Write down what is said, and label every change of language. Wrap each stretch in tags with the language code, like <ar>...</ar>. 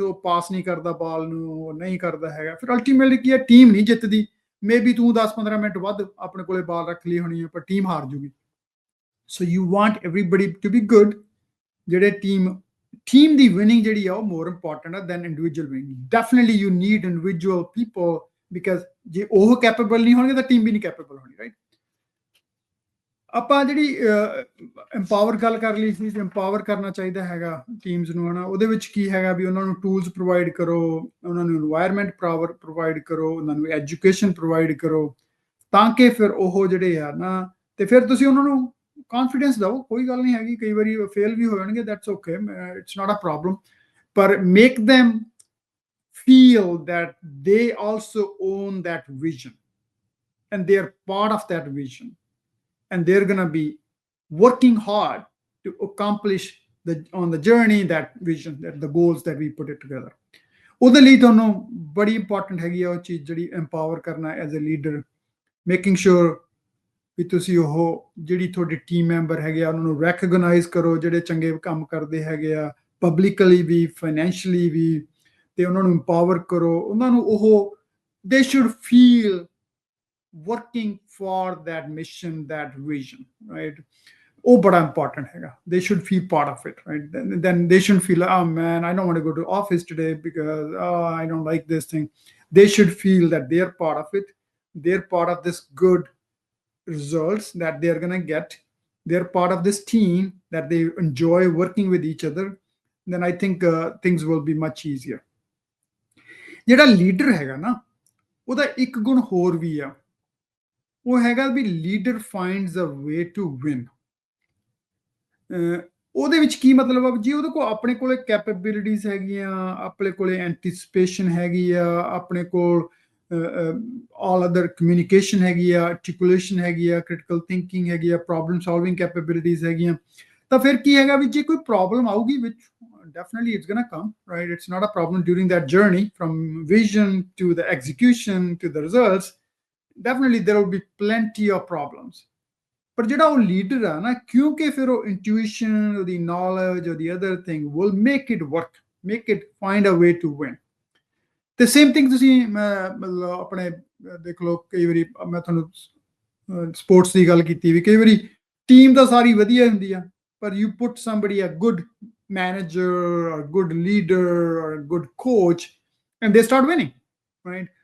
<pa>ਉਹ ਪਾਸ ਨਹੀਂ ਕਰਦਾ ਬਾਲ ਨੂੰ, ਉਹ ਨਹੀਂ ਕਰਦਾ ਹੈਗਾ, ਫਿਰ ਅਲਟੀਮੇਟਲੀ ਕੀ ਹੈ, ਟੀਮ ਨਹੀਂ ਜਿੱਤਦੀ। ਮੇ ਬੀ ਤੂੰ 10-15 ਮਿੰਟ ਵੱਧ ਆਪਣੇ ਕੋਲੇ ਬਾਲ ਰੱਖ ਲਈ ਹੋਣੀ ਹੈ ਪਰ ਟੀਮ ਹਾਰ ਜੂਗੀ।</pa> <en>so you want everybody to be good,</en> <pa>ਜਿਹੜੇ team ਦੀ winning ਜਿਹੜੀ ਆ ਉਹ</pa> <en>more important ਆ than individual winning. Definitely you need individual people because</en> <pa>ਜੇ ਉਹ capable ਨਹੀਂ ਹੋਣਗੇ ਤਾਂ team ਵੀ ਨਹੀਂ capable ਹੋਣੀ,</pa> <en>right?</en> <pa>ਆਪਾਂ ਜਿਹੜੀ empower ਗੱਲ ਕਰ ਲਈ ਸੀ, empower ਕਰਨਾ ਚਾਹੀਦਾ ਹੈਗਾ teams ਨੂੰ, ਹਨਾ? ਉਹਦੇ ਵਿੱਚ ਕੀ ਹੈਗਾ ਵੀ ਉਹਨਾਂ ਨੂੰ tools provide ਕਰੋ, ਉਹਨਾਂ ਨੂੰ environment provide ਕਰੋ, ਉਹਨਾਂ ਨੂੰ education provide ਕਰੋ, ਤਾਂ ਕਿ ਫਿਰ ਉਹ ਜਿਹੜੇ ਆ ਨਾ, ਤੇ ਫਿਰ ਤੁਸੀਂ ਉਹਨਾਂ ਨੂੰ confidence ਦਿਓ, ਕੋਈ ਗੱਲ ਨਹੀਂ ਹੈਗੀ, ਕਈ ਵਾਰੀ ਫੇਲ ਵੀ ਹੋ ਜਾਣਗੇ,</pa> <en>that's okay, it's not a problem,</en> <pa>ਪਰ</pa> <en>make them feel that they also own that vision and they're part of that vision and they're gonna be working hard to accomplish on the journey that vision, that the goals that we put it together.</en> <pa>ਉਹਦੇ ਲਈ ਤੁਹਾਨੂੰ ਬੜੀ important ਹੈਗੀ ਆ ਉਹ ਚੀਜ਼ ਜਿਹੜੀ empower ਕਰਨਾ</pa> <en>as a leader, making sure</en> <pa>ਵੀ ਤੁਸੀਂ ਉਹ ਜਿਹੜੀ ਤੁਹਾਡੀ ਟੀਮ ਮੈਂਬਰ ਹੈਗੇ ਆ ਉਹਨਾਂ ਨੂੰ ਰੈਕਗਨਾਈਜ਼ ਕਰੋ, ਜਿਹੜੇ ਚੰਗੇ ਕੰਮ ਕਰਦੇ ਹੈਗੇ ਆ ਪਬਲਿਕਲੀ ਵੀ, ਫਾਈਨੈਂਸ਼ੀਅਲੀ ਵੀ, ਤੇ ਉਹਨਾਂ ਨੂੰ ਇੰਪਾਵਰ ਕਰੋ, ਉਹਨਾਂ ਨੂੰ ਉਹ</pa> <en>They should feel working for that mission, that vision, right?</en> <pa>ਉਹ ਬੜਾ ਇੰਪੋਰਟੈਂਟ ਹੈਗਾ,</pa> <en>they should feel part of it, right? Then they shouldn't feel, oh man, I don't want to go to office today because I don't like this thing. They should feel that they're part of it, they're part of this good results that they're gonna get, they're part of this team, that they enjoy working with each other, then I think things will be much easier.</en> <pa>ਜਿਹੜਾ leader ਹੈਗਾ ਨਾ, ਉਹਦਾ ਇੱਕ ਗੁਣ ਹੋਰ ਵੀ ਆ, ਉਹ ਹੈਗਾ ਵੀ</pa> <en>Leader finds a way to win.</en> <pa>ਉਹਦੇ ਵਿੱਚ ਕੀ ਮਤਲਬ ਆ, ਜੀ ਉਹਦੇ ਕੋਲ ਆਪਣੇ ਕੋਲੇ ਕੈਪੇਬਿਲਿਟੀਜ਼ ਹੈਗੀਆਂ, ਆਪਣੇ ਕੋਲੇ ਐਂਟੀਸਪੇਸ਼ਨ ਹੈਗੀ ਆ, ਆਪਣੇ ਕੋਲ all other communication ਹੈਗੀ ਆ, articulation ਹੈਗੀ ਆ, critical thinking ਹੈਗੀ ਆ, problem solving capabilities ਹੈਗੀਆਂ, ਤਾਂ ਫਿਰ ਕੀ ਹੈਗਾ ਵੀ ਜੇ ਕੋਈ ਪ੍ਰੋਬਲਮ ਆਊਗੀ,</pa> <en>which definitely it's gonna come, right? It's not a problem during that journey from vision to the execution to the results. Definitely there will be plenty of problems,</en> <pa>ਪਰ ਜਿਹੜਾ ਉਹ ਲੀਡਰ ਆ ਨਾ, ਕਿਉਂਕਿ ਫਿਰ ਉਹ ਇੰਟੂਇਸ਼ਨ, ਉਹਦੀ ਨੌਲੇਜ, ਉਹਦੀ</pa> <en>Other thing will make it work, make it find a way to win.</en> <pa>ਤੇ ਸੇਮ ਥਿੰਗ ਤੁਸੀਂ ਮਤਲਬ ਆਪਣੇ ਦੇਖ ਲਓ, ਕਈ ਵਾਰੀ ਮੈਂ ਤੁਹਾਨੂੰ ਸਪੋਰਟਸ ਦੀ ਗੱਲ ਕੀਤੀ ਵੀ, ਕਈ ਵਾਰੀ ਟੀਮ ਤਾਂ ਸਾਰੀ ਵਧੀਆ ਹੁੰਦੀ ਆ, ਪਰ</pa> <en>You put somebody a good manager or good leader or good coach and they start winning, right?</en>